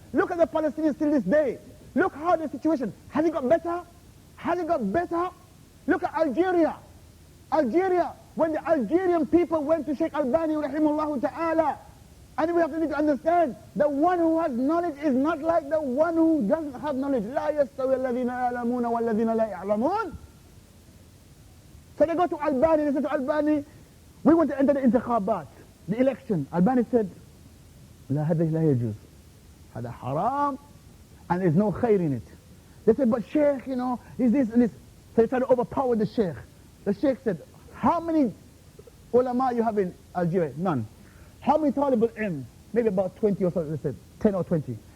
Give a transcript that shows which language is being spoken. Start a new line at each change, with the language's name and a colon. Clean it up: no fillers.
English: Look at the Palestinians till this day. Look how the situation, has it got better? Has it got better? Look at Algeria. Algeria, when the Algerian people went to Sheikh Albani rahimahullah ta'ala, and we have to need to understand, the one who has knowledge is not like the one who doesn't have knowledge.
Arabic: لا يستوي الذين يعلمون والذين لا يعلمون.
English: So they go to Albani, they said to Albani, we want to enter the intikhabat, the election. Albani said,
Arabic: لا هذه لا يجوز. هذا
English: haram, and there's no khair in it. They said, but Sheikh, you know, is this and this. So they tried to overpower the Sheikh. The Sheikh said, how many ulama you have in Algeria? None. How many talib al-ilm? Maybe about 20 or so, they said, 10 or 20.